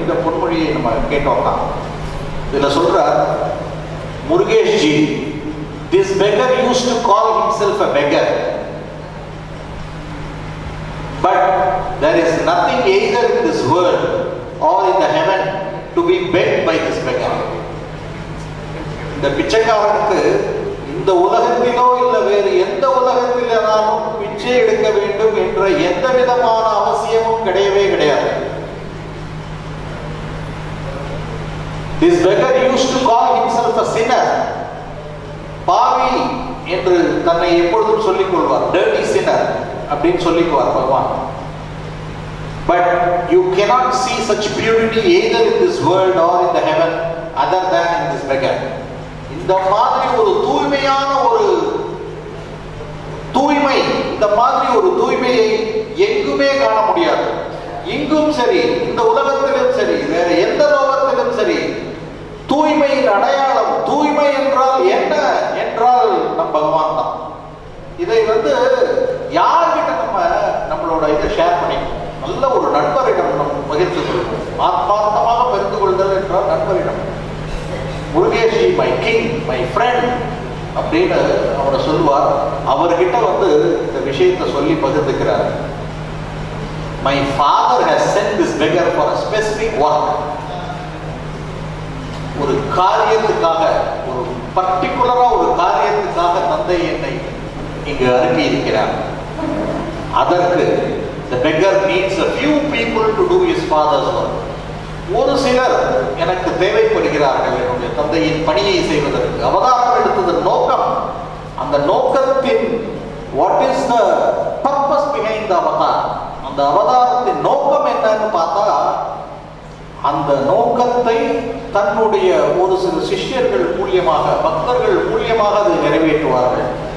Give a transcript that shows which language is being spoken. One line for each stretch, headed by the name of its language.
Tamil: இந்த பொன்மொழியை நம்ம கேட்டோம்னா இதுல சொல்ற
English: முருகேஷ்ஜி, this beggar used to call himself a beggar, but there is nothing either in this world or in the heaven to be begged by this beggar.
Tamil: இந்த பிச்சைக்காரனுக்கு இந்த உலகத்திலோ இல்லை வேறு எந்த உலகத்திலாலும் பிச்சை எடுக்க வேண்டும் என்ற எந்த விதமான அவசியமும் கிடையவே கிடையாது.
English: This beggar used to call himself a sinner.
Tamil: பாவி என்று தன்னை எப்பொழுதும் சொல்லிக் கொள்வார்.
English: dirty sinner
Tamil: அப்படின்னு சொல்லிக்குவார் பகவான்.
English: But you cannot see such purity either in this world or in the heaven other than in this beggar.
Tamil: இந்த மாதிரி ஒரு தூய்மையான ஒரு தூய்மை, இந்த மாதிரி ஒரு தூய்மையை எங்குமே காண முடியாது. இங்கும் சரி, இந்த உலகத்திலும் சரி, வேற எந்த லோகத்திலும் சரி, தூய்மையின் அடையாளம், தூய்மை என்றால் என்ன என்றால் நம் பகவான் தான். இதை வந்து யார்கிட்ட நம்மளோட இதை ஷேர் பண்ணிக்கணும்? நல்ல ஒரு நண்பரிடம் நம்ம பகிர்ந்து கொள்வோம். ஆத்மார்த்தமாக பகிர்ந்து கொள்தல் என்றால் நண்பரிடம்.
English: Murugeshji my king, my friend
Tamil: அப்படின்னு அவரை சொல்லுவார். அவர்கிட்ட வந்து இந்த விஷயத்தை சொல்லி பகிர்ந்துக்கிறார்.
English: My father has sent this beggar for a specific work.
Tamil: ஒரு காரியத்துக்காக, ஒரு பர்டிகுலரா ஒரு காரியத்துக்காக தந்தை என்னை இங்கு அனுப்பி இருக்கிறார். அதற்கு
English: the beggar needs a few people to do his father's work.
Tamil: ஒரு சிலர் எனக்கு தேவைப்படுகிறார்கள் என்னுடைய தந்தையின் பணியை செய்வதற்கு. அவதாரம் எடுத்ததன் நோக்கம், அந்த நோக்கத்தின்
English: what is the purpose behind the avatar,
Tamil: அந்த அவதாரத்தின் நோக்கம் என்னன்னு பார்த்தா, அந்த நோக்கத்தை தன்னுடைய ஒரு சில சிஷ்யர்கள் மூலியமாக, பக்தர்கள் மூலியமாக அதை நிறைவேற்றுவார்கள்.